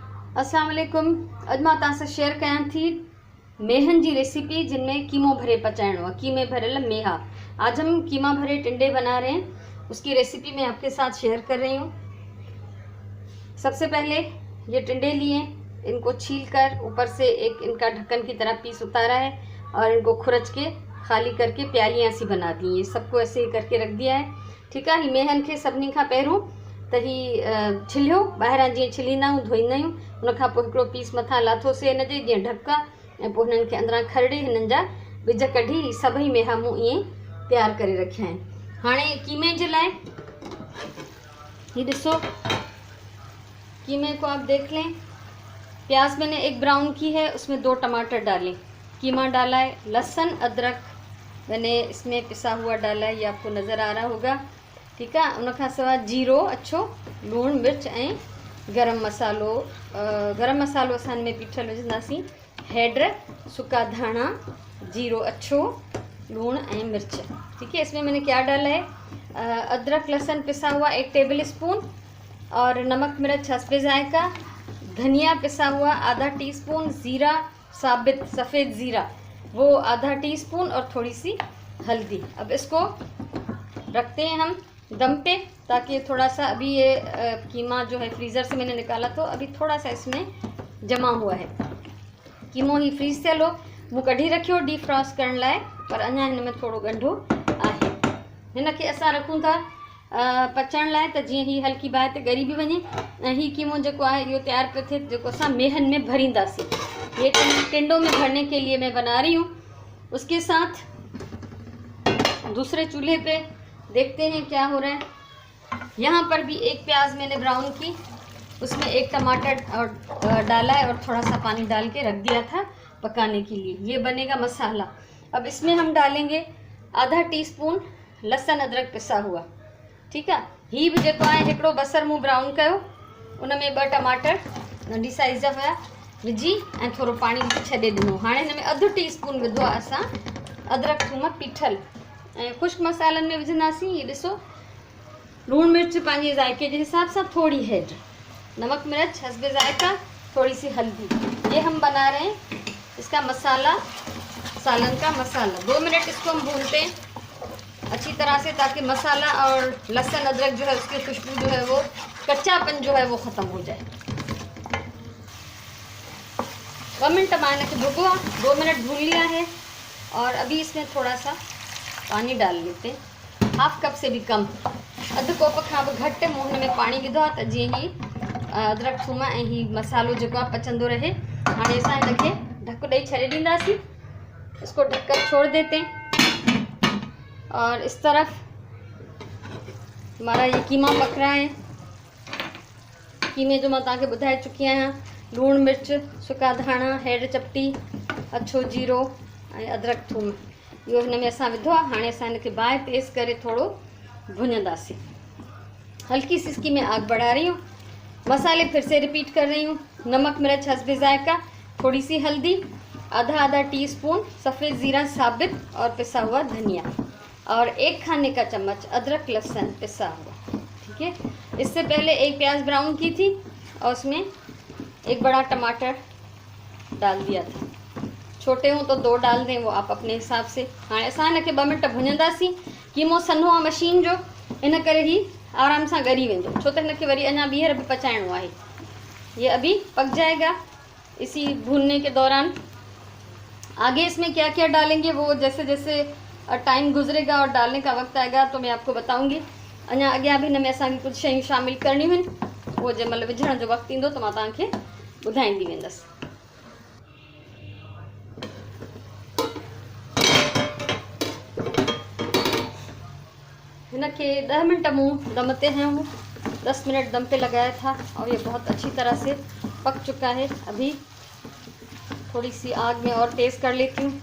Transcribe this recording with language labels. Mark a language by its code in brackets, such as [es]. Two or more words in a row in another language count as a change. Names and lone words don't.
[sd] अस्सलाम वालेकुम। अॼु मां तव्हां सां शेयर कयां थी मेहन [hi] की रेसिपी जिनमें [sd] कीमो भरे पचाइणो है, कीमे भरल मेहा। [hi] आज हम कीमा भरे टिंडे बना रहे हैं, उसकी रेसिपी मैं आपके साथ शेयर कर रही हूँ। सबसे पहले ये टिंडे लिए, इनको छील कर ऊपर से एक इनका ढक्कन की तरह पीस उतारा है और इनको खुरच के खाली करके प्यालियाँ सी बना दी। ये सबको ऐसे ही करके रख दिया है। ठीक है। [sd] ही मेहन के सभिनी खां पहिरों त ही छिलियो ॿाहिरां जीअं छिलींदा आहियूं, धोईंदा आहियूं। उनखां पोइ हिकिड़ो पीस मथां लाथोसीं हिन जे जीअं ढक, ऐं पोइ हिननि खे अंदरां खरड़े हिननि जा विझ कढी सभई मेहा मूं ईअं तयारु करे रखिया आहिनि। हाणे कीमे जे लाइ ये ॾिसो, [hi] कीमे को आप देख लें। प्याज मैंने एक ब्राउन की है, उसमें 2 टमाटर डालें, कीमा डाला है, लहसुन अदरक मैंने इसमें पिसा हुआ डाला है, ये आपको नज़र आ रहा होगा। ठीक है। [sd] उनखां सवाइ जीरो अच्छो, लूण मिर्च ऐं गरम मसालो। गरम मसालो असां में पीठल विझंदासीं, हैड, सुका धाणा, जीरो अच्छो, लूण ऐं मिर्च। [hi] ठीक है। इसमें मैंने क्या डाला है, अदरक लहसुन पिसा हुआ 1 टेबल स्पून, और नमक मिर्च हस्बे जायका, धनिया पिसा हुआ आधा टीस्पून, ज़ीरा साबित सफ़ेद ज़ीरा वो आधा टीस्पून, और थोड़ी सी हल्दी। अब इसको रखते हैं हम दम पे, ताकि थोड़ा सा अभी ये कीमा जो है फ्रीज़र से मैंने निकाला तो अभी थोड़ा सा इसमें जमा हुआ है। [sd] कीमो ही फ्रीज़ थियल हो, मूं कढी रखियो डीफ्रॉस्ट करण लाइ, पर अञा हिन में थोड़ो ॻंढो आहे। हिन खे असां रखूं था पचण लाइ, त जीअं ही हल्की बाहि ते ॻरी बि वञे, ऐं ही कीमो जेको आहे इहो तयारु पियो थिए, जेको असां मेहन में भरींदासीं। [hi] ये टिंडों में भरने के लिए मैं बना रही हूँ। उसके साथ दूसरे चूल्हे पे देखते हैं क्या हो रहा है। यहाँ पर भी एक प्याज मैंने ब्राउन की, उसमें 1 टमाटर डाला है और थोड़ा सा पानी डाल के रख दिया था पकाने के लिए। ये बनेगा मसाला। अब इसमें हम डालेंगे आधा टीस्पून लहसुन अदरक पिसा हुआ। ठीक है। [sd] ही भी जेको आहे हिकिड़ो बसर मूं ब्राउन कयो, उन में 2 टमाटर नंढी साइज़ जा हुआ विझी ऐं थोड़ो पाणी विझी छॾे ॾिनो। हाणे हिन में अधु टीस्पून विधो आहे असां अदरक थूम पीठल, ऐं ख़ुश्क मसालनि में विझंदासीं। ये ॾिसो, लूण मिर्च पंहिंजे ज़ाइके [hi] के हिसाब से, [sd] थोड़ी हैड, [hi] नमक मिर्च हस्बे ज़ायका, थोड़ी सी हल्दी। ये हम बना रहे हैं इसका मसाला, सालन का मसाला। 2 मिनट इसको हम भूनते हैं अच्छी तरह से, ताकि मसाला और लहसुन अदरक जो है उसकी खुशबू जो है वो, कच्चापन जो है वो ख़त्म हो जाए। [sd] 2 मिनट मां इनके भुगो, [hi] 2 मिनट भून लिया है, और अभी इसमें थोड़ा सा पानी डाल लेते हैं, हाफ कप से भी कम, [sd] अधु कोप खां बि घटि मूं हिन में पाणी विधो आहे, त जीअं ही अदरक थूम ऐं ही मसालो जेको आहे पचंदो रहे। हाणे असां हिन खे ढक ॾेई छॾे ॾींदासीं। [hi] इसको ढककर छोड़ देते हैं। और इस तरफ हमारा ये कीमा पक रहा है। [sd] कीमे जो मैं तव्हांखे ॿुधाए चुकी आहियां, लूण मिर्च सुका धाणा, हैड चपटी, अच्छो जीरो ऐं अदरक थूम, इहो हिन में असां विधो आहे। हाणे असां हिनखे बाहि तेज़ करे थोड़ो भुञंदासीं। [hi] हल्की सी इसकी मैं आग बढ़ा रही हूँ। मसाले फिर से रिपीट कर रही हूँ। नमक मिर्च हस्बे जायका, थोड़ी सी हल्दी, आधा टीस्पून सफ़ेद ज़ीरा साबित और पिसा हुआ धनिया, और 1 खाने का चम्मच अदरक लहसुन पिसा हुआ। ठीक है। इससे पहले एक प्याज ब्राउन की थी और उसमें 1 बड़ा टमाटर डाल दिया था। छोटे हों तो 2 डाल दें, वो आप अपने हिसाब से। [sd] हाँ असां हिनखे 2 मिनट भुञंदासीं। कीमो सन्हो आहे मशीन जो, इन करे ही आराम सां ॻरी वेंदो, छो त हिनखे वरी अञा ॿीहर बि पचाइणो आहे। [hi] ये अभी पक जाएगा इसी भूनने के दौरान। आगे इसमें क्या क्या डालेंगे वो जैसे जैसे टाइम गुजरेगा और डालने का वक्त आएगा तो मैं आपको बताऊंगी। [sd] अञा अॻियां भी हिन में असांखे कुछ शयूं शामिल करणियूं आहिनि, उहो जंहिं महिल विझण जो वक़्तु ईंदो त मां तव्हांखे ॿुधाईंदी वेंदसि। [hi] इनके 10 मिनट मुँह दम ते हैं, 10 मिनट दम पे लगाया था, और ये बहुत अच्छी तरह से पक चुका है। अभी थोड़ी सी आग में और तेज़ कर लेती हूँ।